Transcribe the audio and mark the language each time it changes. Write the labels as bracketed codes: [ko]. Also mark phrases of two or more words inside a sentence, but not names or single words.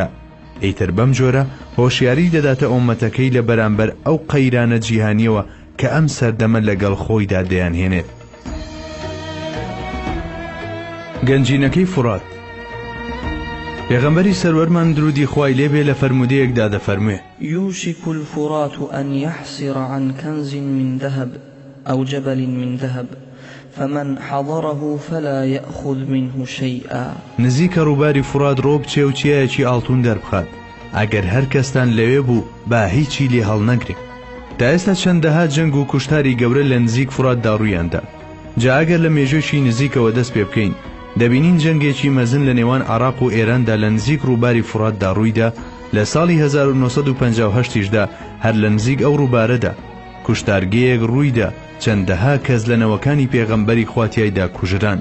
[ckb] ئیتر بەم جۆرە هۆشیاری دەداتە ئومەتەکەی لە بەرامبەر ئەو قەیرانە جیهانیەوە کە ئەم سەردەمە لەگەڵ خۆیدا دەیانهێنێت. گەنجینەکەی فورات. پێغەمبەری سەروەرمان درودی خوای لێبێ لە فەرمودەیەکدا دەفەرموێ: [ar] يوشك الفرات أن يحصر عن كنز من ذهب أو جبل من ذهب فمن حضره فلا يأخذ منه شيئا. [ckb] نزیکە ڕووباری فرات ڕۆ بچێ و چیایەکی ئاڵتون دەربخات، ئەگەر هەر کەستان لەوێ بوو با هیچی لێ هەڵ نەگرێ. تا ئێستا چەندەها جەنگ و کوشتاری گەورە لە نزیک فراتدا ڕوویاندا. جا ئەگەر لە مێژوێکی نزیکەوە دەست پێ بکەین دەبینین جەنگێکی مەزن لە نێوان عێراق و ئێراندا لە نزیک ڕووباری فراتدا ڕوویدا لە ساڵی 1958دا هەر لە نزیک ئەو ڕووبارەدا کوشتارگەیەک ڕوویدا چەندەها کەس لە نەوەکانی پێغەمبەری خواتیایدا کوژران.